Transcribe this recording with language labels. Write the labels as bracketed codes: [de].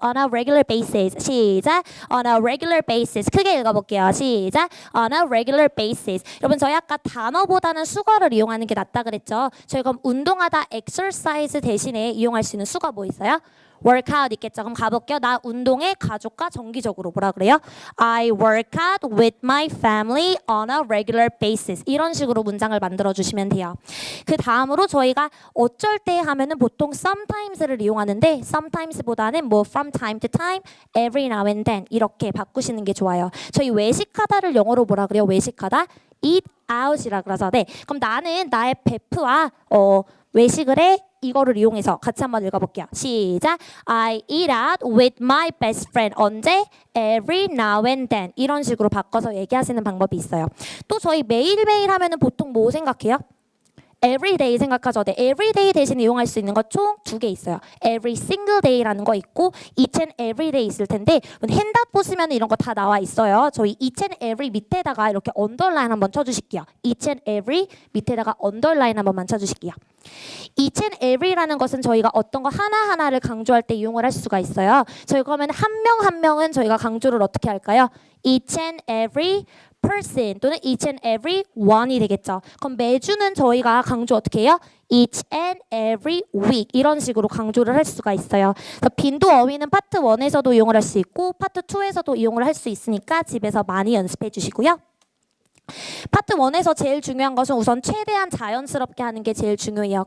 [en] On a regular basis. [ko] 시작. [en] On a regular basis. [ko] 크게 읽어볼게요. 시작. [en] On a regular basis. [ko] 여러분 저희 아까 단어보다는 수거를 이용하는 게 낫다 그랬죠. 저희 그럼 운동하다 exercise 대신에 이용할 수 있는 수거 뭐 있어요? workout 있겠죠. 그럼 가볼게요. 나 운동에 가족과 정기적으로 뭐라 그래요? [en] I work out with my family on a regular basis. [ko] 이런 식으로 문장을 만들어 주시면 돼요. 그 다음으로 저희가 어쩔 때 하면은 보통 sometimes를 이용하는데 sometimes보다는 뭐 [en] from time to time, every now and then [ko] 이렇게 바꾸시는 게 좋아요. 저희 외식하다를 영어로 뭐라 그래요? 외식하다? eat out이라 그래서 네. 그럼 나는 나의 베프와 외식을 해 이거를 이용해서 같이 한번 읽어볼게요. 시작. [en] I eat out with my best friend. [ko] 언제? [en] Every now and then. [ko] 이런 식으로 바꿔서 얘기하시는 방법이 있어요. 또 저희 매일매일 하면은 보통 뭐 생각해요? everyday 생각하죠. 네, everyday 대신 이용할 수 있는 거 총 2개 있어요. every single day라는 거 있고 each and every day 있을 텐데 핸드업 보시면 이런 거 다 나와 있어요. 저희 each and every 밑에다가 이렇게 언더라인 한번 쳐주실게요. each and every 밑에다가 언더라인 한번만 쳐주실게요. each and every라는 것은 저희가 어떤 거 하나하나를 강조할 때 이용을 할 수가 있어요. 저희 그러면 한 명 한 명은 저희가 강조를 어떻게 할까요? [en] each and every person 또는 each and every one이 되겠죠. [ko] 그럼 매주는 저희가 강조 어떻게 해요? each and every week 이런 식으로 강조를 할 수가 있어요. 그래서 빈도 어휘는 파트 1에서도 이용을 할 수 있고 파트 2에서도 이용을 할 수 있으니까 집에서 많이 연습해 주시고요. 파트 1에서 제일 중요한 것은 우선 최대한 자연스럽게 하는 게 제일 중요해요.